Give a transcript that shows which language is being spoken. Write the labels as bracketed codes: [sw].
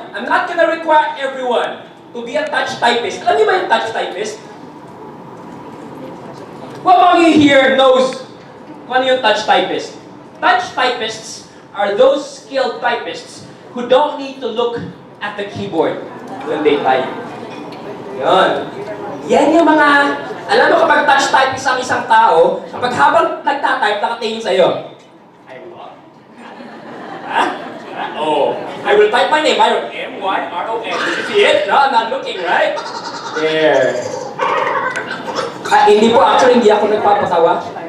[en] I'm not gonna require everyone to be a touch typist. [tl] Alam niyo ba yung touch typist? [en] Who among you here knows [tl] kung ano yung [en] touch typist? Touch typists are those skilled typists who don't need to look at the keyboard when they type. [tl] Yun. Yan yung mga, alam mo kapag touch typist ang isang tao, kapag habang nagtatype, nakatingin sa'yo. [en] I what? Ha? Oh, I will type my name, Myron. M-Y-R-O-N. Did you see it? No, I'm not looking, right? There. [tl] Hindi po, actually, hindi ako nagpapatawa.